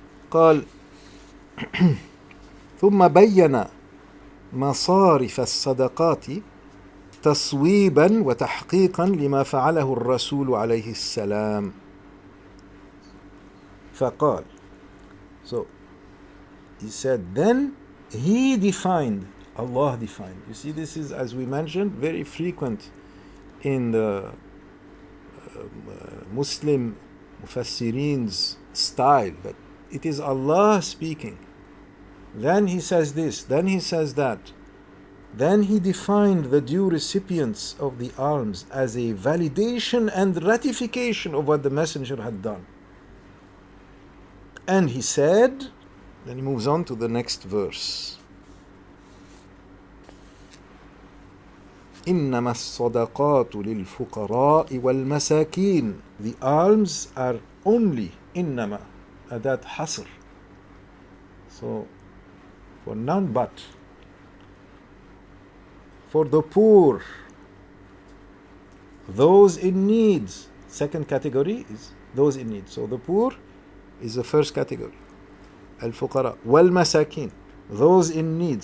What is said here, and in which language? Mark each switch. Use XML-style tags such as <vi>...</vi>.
<ar>قال ثم بين مصارف الصدقات تصويبا وتحقيقا لما فعله الرسول عليه السلام.</ar> <en>فقال, so he said, then he defined, Allah defined. You see, this is, as we mentioned, very frequent in the Muslim Mufassirin's style, that it is Allah speaking. Then He says this, then He says that. Then He defined the due recipients of the alms as a validation and ratification of what the Messenger had done. And He said, then He moves on to the next verse.</en> <ar>إنما الصدقات للفقراء والمساكين.</ar> <en>The alms are only إنما,</en> <ar>أداة حصر.</ar> <en>So, for none but. For the poor, those in need. Second category is those in need. So the poor is the first category. Al-Fuqara. Wal-Masakin. Those in need.</en>